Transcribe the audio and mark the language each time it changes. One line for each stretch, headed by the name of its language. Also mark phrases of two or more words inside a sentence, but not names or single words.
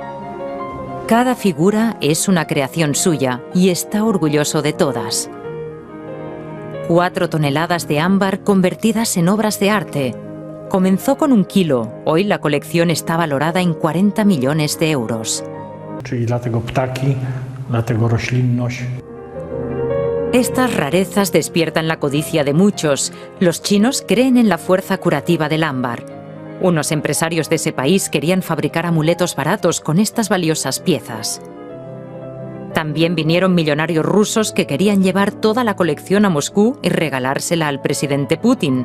Spanish: Cada figura es una creación suya y está orgulloso de todas. 4 toneladas de ámbar convertidas en obras de arte. Comenzó con 1 kilo, hoy la colección está valorada en 40 millones de euros.
Polish: Czyli dlatego ptaki, dlatego roślinność.
Spanish: Estas rarezas despiertan la codicia de muchos. Los chinos creen en la fuerza curativa del ámbar. Unos empresarios de ese país querían fabricar amuletos baratos con estas valiosas piezas. También vinieron millonarios rusos que querían llevar toda la colección a Moscú y regalársela al presidente Putin.